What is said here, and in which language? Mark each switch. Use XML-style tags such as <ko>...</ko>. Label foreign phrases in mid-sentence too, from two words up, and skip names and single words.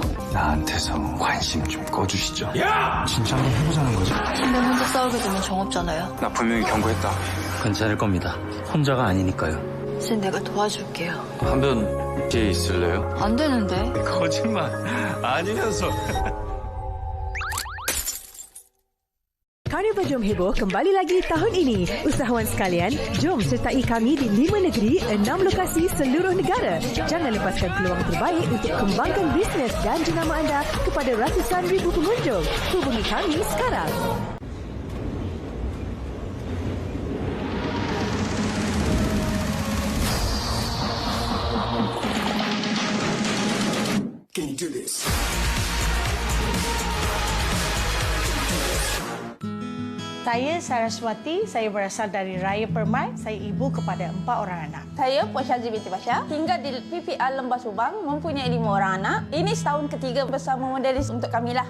<ko>나한테서 관심 좀 꺼주시죠. 야! 진짜 한번 해보자는 거지? 한변 혼자 싸우게 되면 정없잖아요. 나 분명히 경고했다. 괜찮을 겁니다. 혼자가 아니니까요. 이제 내가 도와줄게요. 한변 뒤에 있을래요? 안 되는데. 거짓말 아니면서.</ko> <ms>Karnival Jom Heboh kembali lagi tahun ini. Usahawan sekalian, jom sertai kami di 5 negeri, 6 lokasi seluruh negara. Jangan lepaskan peluang terbaik untuk kembangkan bisnes dan jenama anda kepada ratusan ribu pengunjung. Hubungi kami sekarang.</ms> <en>Can you do this?</en> <ms>Saya Saraswati, saya berasal dari Raya Permai. Saya ibu kepada 4 orang anak. Saya Puan Syazri binti Basha, tinggal di PPR Lembah Subang, mempunyai 5 orang anak. Ini setahun ketiga bersama modelis untuk kami lah.</ms>